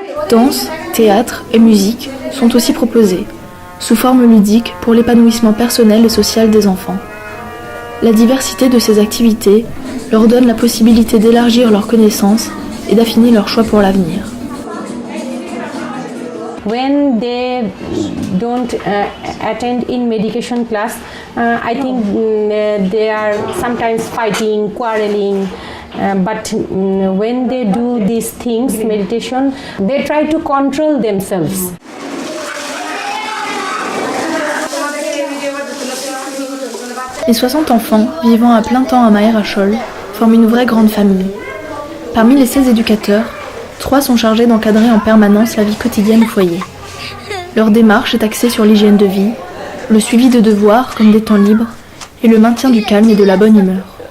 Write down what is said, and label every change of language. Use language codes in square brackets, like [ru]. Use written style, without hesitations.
[fr] Danse, théâtre et musique sont aussi proposés, sous forme ludique pour l'épanouissement personnel et social des enfants. La diversité de ces activités leur donne la possibilité d'élargir leurs connaissances et d'affiner leurs choix pour l'avenir. [en] When they don't attend in medication class, I think they are sometimes fighting, quarreling, but when they do these things, meditation, they try to control themselves. [fr] Les 60 enfants vivant à plein temps à Maher Achol forment une vraie grande famille. Parmi les 16 éducateurs, 3 sont chargés d'encadrer en permanence la vie quotidienne au foyer. Leur démarche est axée sur l'hygiène de vie, le suivi de devoirs comme des temps libres et le maintien du calme et de la bonne humeur.